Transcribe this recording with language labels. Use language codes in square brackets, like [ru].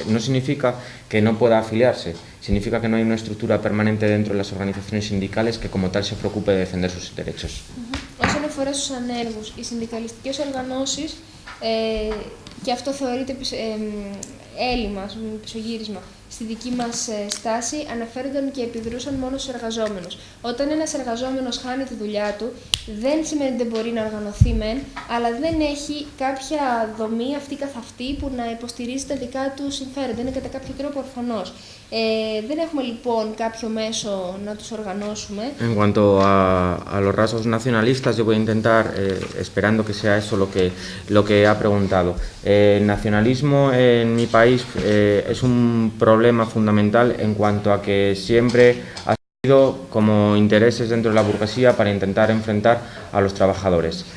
[es] No significa que no pueda afiliarse, significa que no hay una estructura permanente dentro de las organizaciones sindicales que como tal se preocupe de defender sus derechos. [el] Όσον αφορά στους ανέργους, οι συνδικαλιστικές οργανώσεις, και αυτό θεωρείται έλλειμμα, πισωγύρισμα, στη δική μας στάση, αναφέρονταν και επιδρούσαν μόνο στους εργαζόμενους. Όταν ένας εργαζόμενος χάνει τη δουλειά του, δεν σημαίνει ότι δεν μπορεί να οργανωθεί μεν, αλλά δεν έχει κάποια δομή αυτή καθ' αυτή που να υποστηρίζει τα δικά του συμφέροντα. Είναι κατά κάποιο τρόπο ορφανός. Δεν έχουμε λοιπόν κάποιο μέσο να τους οργανώσουμε. [es] En cuanto a los rasgos nacionalistas, yo voy a intentar, esperando que sea eso lo que ha preguntado. El nacionalismo en mi país es un problema fundamental en cuanto a que siempre ha sido como intereses dentro de la burguesía para intentar enfrentar a los trabajadores.